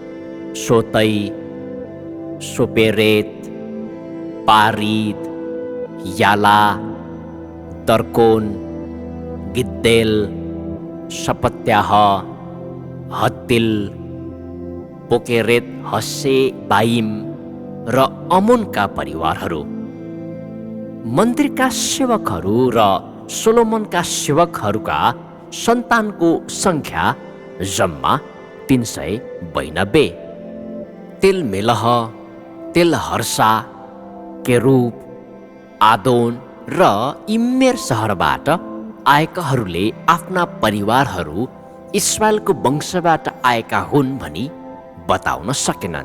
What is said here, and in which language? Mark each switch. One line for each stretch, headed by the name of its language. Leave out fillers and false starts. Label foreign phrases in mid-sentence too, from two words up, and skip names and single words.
Nepali: सोतै, सोपेरेत, पारिद, याला, तर्कोन, गिद्देल, सपत्याह, हत्तिल, पोकेरेत हस्से बाइम र अमोनका परिवारहरू। मन्दिरका सेवकहरू र सोलोमनका सेवकहरूका सन्तानको सङ्ख्या जम्मा 392। तेलमेलह, तेलहर्सा, केरूब, आदोन र इम्मेर सहरबाट आएकाहरूले आफ्ना परिवारहरू इस्राएलको वंशबाट आएका हुन् भनी बताउन सकेनन्।